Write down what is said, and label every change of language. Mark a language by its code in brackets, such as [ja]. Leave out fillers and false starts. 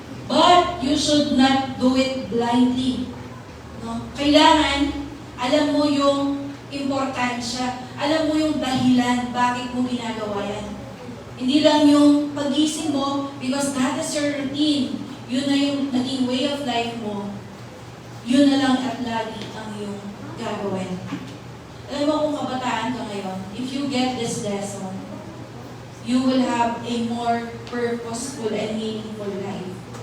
[en] But you should not do it blindly. No? [tl] Kailangan, alam mo yung importansya, alam mo yung dahilan bakit mo ginagawa yan. Hindi lang yung pagising mo, [en] because that is your routine. [tl] Yun na yung naging [en] way of life [tl] mo. Yun na lang at lagi ang iyong gagawin. Alam mo kung kabataan ka ngayon, [en] if you get this lesson, you will have a more purposeful and meaningful life.